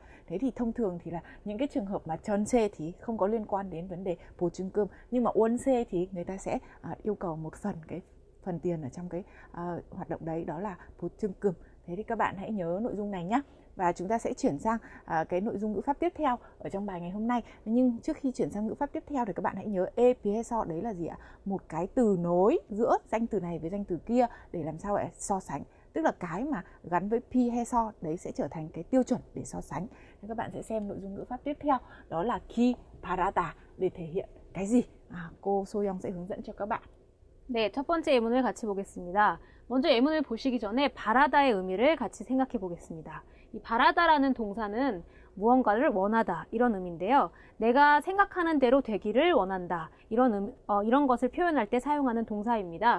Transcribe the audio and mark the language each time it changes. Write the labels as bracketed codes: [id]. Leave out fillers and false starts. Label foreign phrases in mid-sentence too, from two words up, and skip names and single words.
[vi] Thế thì thông thường thì là những cái trường hợp mà 전세 thì không có liên quan đến vấn đề 보증금, nhưng mà 원세 thì người ta sẽ yêu cầu một phần tiền ở trong cái hoạt động đấy, đó là 보증금. Thế thì các bạn hãy nhớ nội dung này nhé. Và chúng ta sẽ chuyển sang cái nội dung ngữ pháp tiếp theo ở trong bài ngày hôm nay. Nhưng trước khi chuyển sang ngữ pháp tiếp theo thì các bạn hãy nhớ [ko] 에 비해서 [vi] đấy là gì ạ? Một cái từ nối giữa danh từ này với danh từ kia để làm sao ạ? So sánh. Tức là cái mà gắn với 비해서 đấy sẽ trở thành cái tiêu chuẩn để so sánh. Nên các bạn sẽ xem nội dung ngữ pháp tiếp theo, đó là [ko] 기 바라다 [vi] để thể hiện cái gì? Cô Soyoung sẽ hướng dẫn cho các bạn. [ko] 네, 첫 번째 예문을 같이 보겠습니다. 먼저 예문을 보시기 전에 바라다의 의미를 같이 생각해 보겠습니다. 이 바라다라는 동사는 무언가를 원하다 이런 의미인데요. 내가 생각하는 대로 되기를 원한다 이런 것을 표현할 때 사용하는 동사입니다.